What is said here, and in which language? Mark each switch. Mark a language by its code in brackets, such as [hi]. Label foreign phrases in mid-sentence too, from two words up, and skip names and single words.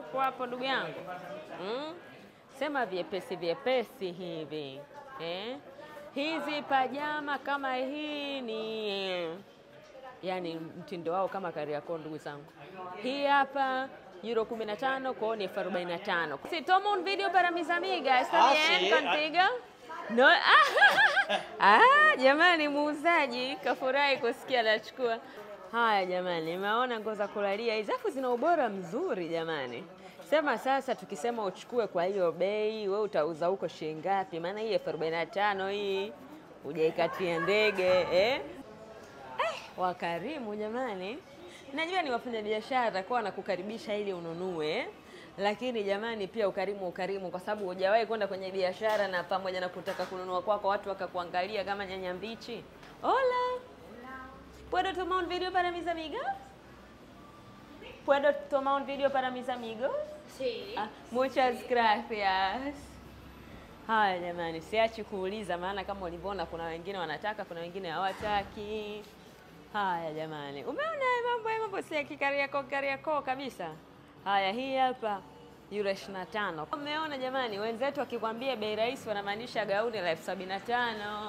[sw] Kwa hapo ndugu yangu. Sema vyepesi hivi. Hizi pajama kama hii ni yani mtindo wao kama Kariakoo ndugu zangu. Hii hapa euro 15, kwa ni 45. [es] Si tomo un video para mis amigas, ¿está bien contigo? No. [sw] Jamani muuzaji kafurahi kusikia nachukua. Haya jamani, nimeona nguo za kulalia hizi afu zina ubora mzuri jamani. Sema sasa tukisema uchukue kwa hiyo bei, wewe utauza huko shilingi ngapi? Maana hii 45 hii hujaikatia ndege wakarimu jamani. Najua ni wafanya biashara kwa wanakukaribisha ili ununue, lakini jamani pia ukarimu kwa sababu hujawahi kwenda kwenye biashara na pamoja na kutaka kununua kwako watu wakakuangalia kama nyanya mbichi. [es] Hola. ¿Puedo tomar un video para mis amigas? ¿Puedo tomar un video para mis amigos? Sí. Muchas gracias. [sw] Haya jamani, siachi kuuliza maana kama ulivyoona kuna wengine wanataka, kuna wengine hawataki. Haya jamani, umeona mambo si ya Kariakoo kabisa. Haya hii hapa euro 25. Umeona jamani, wenzetu wakikwambia bei rahisi wanamaanisha gauni la 75.